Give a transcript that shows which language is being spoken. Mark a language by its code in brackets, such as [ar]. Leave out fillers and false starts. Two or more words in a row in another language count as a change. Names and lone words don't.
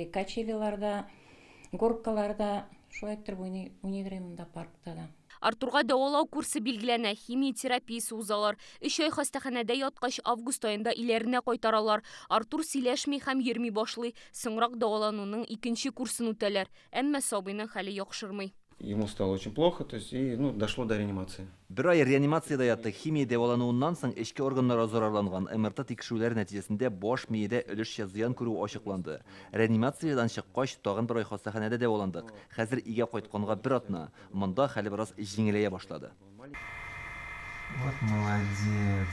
[tt] Качелиларда, горкаларда, шулай итеп уйныйдыр монда паркта да. Артурга дәвалау курсы билгеләнә, химия терапиясе узалар. 3 ай хастаханәдә яткач, август аенда иләренә кайтаралар. Артур сөйләшми һәм йөрми башлый. Соңрак дәвалануның 2нче курсын үтәләр. Әмма сабыйның хәле яхшырмый. [ru] Ему стало очень плохо, то есть и дошло до реанимации. [tt] Бер ай реанимациядә ятты. Химия дәвалануыннан соң эчке органнары зарарланган. МРТ тикшерүләр нәтиҗәсендә баш миедә өлешчә зыян күрү ачыкланды. Реанимациядән чыккач, тагын бер ай хастаханәдә дәваландык. Хәзер өйгә кайтканга бер атна. Монда хәле бераз җиңеләя башлады. [ru] Вот молодец.